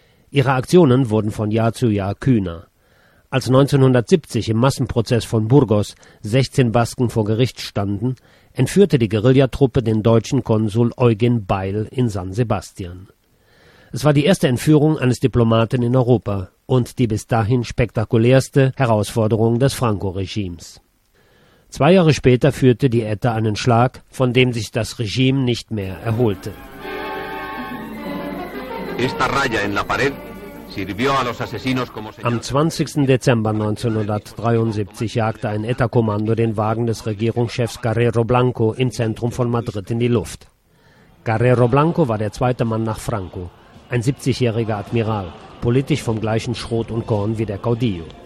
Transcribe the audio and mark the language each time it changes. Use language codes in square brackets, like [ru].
[de] Ihre Aktionen wurden von Jahr zu Jahr kühner. Als 1970 im Massenprozess von Burgos 16 Basken vor Gericht standen, entführte die Guerillatruppe den deutschen Konsul Eugen Beil in San Sebastian. Es war die erste Entführung eines Diplomaten in Europa und die bis dahin spektakulärste Herausforderung des Franco-Regimes. 2 Jahre später führte die ETA einen Schlag, von dem sich das Regime nicht mehr erholte. [es] Esta raya en la pared sirvió a los asesinos como señal. [de] Am 20. Dezember 1973 jagte ein ETA-Kommando den Wagen des Regierungschefs Guerrero Blanco im Zentrum von Madrid in die Luft. Guerrero Blanco war der 2. Mann nach Franco. Ein 70-jähriger Admiral, politisch vom gleichen Schrot und Korn wie der Caudillo.